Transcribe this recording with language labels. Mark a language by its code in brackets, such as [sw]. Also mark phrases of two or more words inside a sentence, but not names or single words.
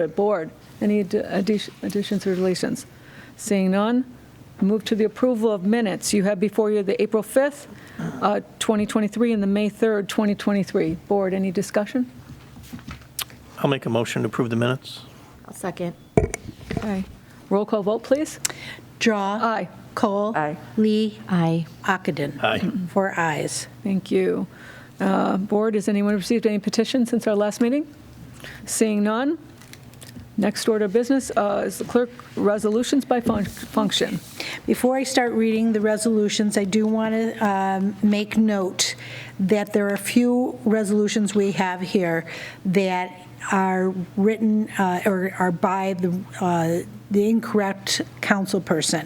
[en] Board, any additions or deletions? Seeing none, move to the approval of minutes. You have before you the April 5th, 2023, and the May 3rd, 2023. Board, any discussion? I'll make a motion to approve the minutes. I'll second. Okay. Roll call vote, please. Drawe. Aye. Kohl. Aye. Lee. Aye. Ockenden. Aye. 4 ayes. Thank you. Board, has anyone received any petitions since our last meeting? Seeing none, next order of business is the clerk resolutions by function. Before I start reading the resolutions, I do want to make note that there are a few resolutions we have here that are written or are by the incorrect council person.